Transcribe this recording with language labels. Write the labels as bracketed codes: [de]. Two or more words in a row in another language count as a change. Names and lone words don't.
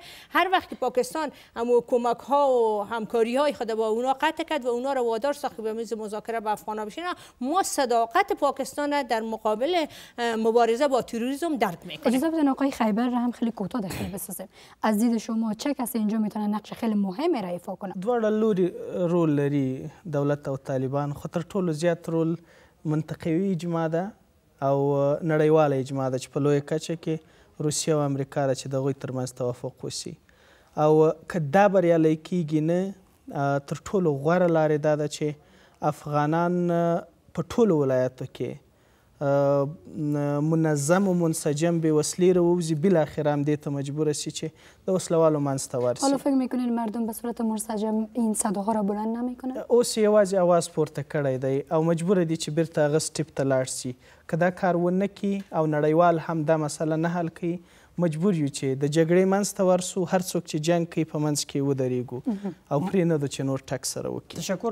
[fa] هر وقت که پاکستان هم کمک ها و همکاری های خود با اونا قطع کرد و اونا رو وادار ساخت به میز مذاکره با افغانا بشینن، ما صداقت پاکستان در مقابل مبارزه با تروریسم درک میکنیم. اجازه بدین آقای خیبر هم خیلی کوتاه داخل بسازیم. از دید شما چه کسی اینجا میتونه نقش خیلی مهمی را ایفا کنه؟ [ps] دواړه لوري رول لري دولت او طالبان، خو تر ټولو زیات رول منطقوي اجماع ده او نړیواله اجماع ده چې په لویه کچه کې روسیه او امریکا ده چې د هغوی ترمنځ توافق وشي. او که دا بریالی کیږي نه، تر ټولو غوره لارې دا ده چې افغانان په ټولو ولایاتو کې منظم و منسجم به وسلې راووځي، بالاخره هم دې ته مجبوره شي چې د وسلوالو منځ ته ورسي. [fa] حالا فکر میکنین مردم به صورت منسجم این صداها را بلند نمیکنن؟ [ps] اوس یوازې اواز پورته کړی دی او مجبوره دي چې بیرته هغه سټیپ ته لاړ شي. که دا کار ونه کړي او نړیوال هم دا مسله نه حل کوي، مجبور یو چې د جګړې منځ ته ورسو، هر څوک چې جنګ کوي په منځ کې ودرېږو او پرې نه ده چې نور ټک سره وکړي. تشکر.